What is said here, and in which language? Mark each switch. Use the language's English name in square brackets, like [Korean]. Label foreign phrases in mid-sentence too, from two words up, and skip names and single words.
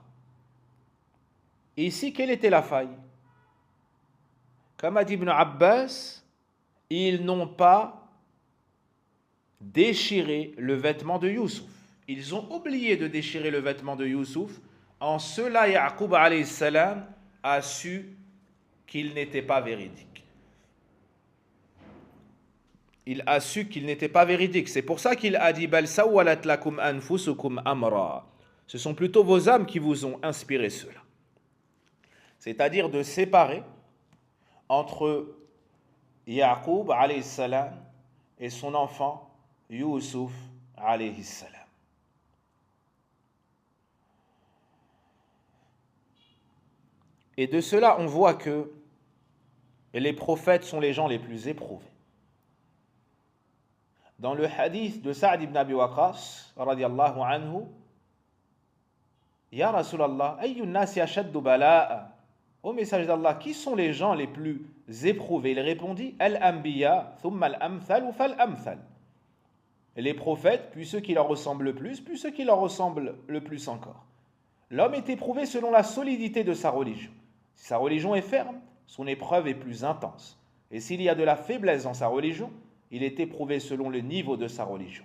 [French] Et ici, quelle était la faille? Comme a dit Ibn Abbas, ils n'ont pas déchiré le vêtement de Youssouf. Ils ont oublié de déchirer le vêtement de Youssouf. En cela, Ya'qub [Arabic] عليه السلام [French] a su qu'il n'était pas véridique. Il a su qu'il n'était pas véridique. C'est pour ça qu'il a dit [Arabic] بل سولت لكم أنفسكم أمرا. [French] Ce sont plutôt vos âmes qui vous ont inspiré cela. C'est-à-dire de séparer entre Ya'qub [Arabic] عليه السلام [French] et son enfant Youssouf [Arabic] عليه السلام. [French] Et de cela, on voit que les prophètes sont les gens les plus éprouvés. Dans le hadith de Sa'd ibn Abi Waqqas, [Arabic] رضي الله عنه، يا رسول الله، أي الناس أشد بلاء. [French] Ô message d'Allah, qui sont les gens les plus éprouvés? Il répondit, [Arabic] الأنبياء، ثم الأمثل، فالأمثل. [French] Les prophètes, puis ceux qui leur ressemblent le plus, puis ceux qui leur ressemblent le plus encore. L'homme est éprouvé selon la solidité de sa religion. Si sa religion est ferme, son épreuve est plus intense. Et s'il y a de la faiblesse dans sa religion, il est éprouvé selon le niveau de sa religion.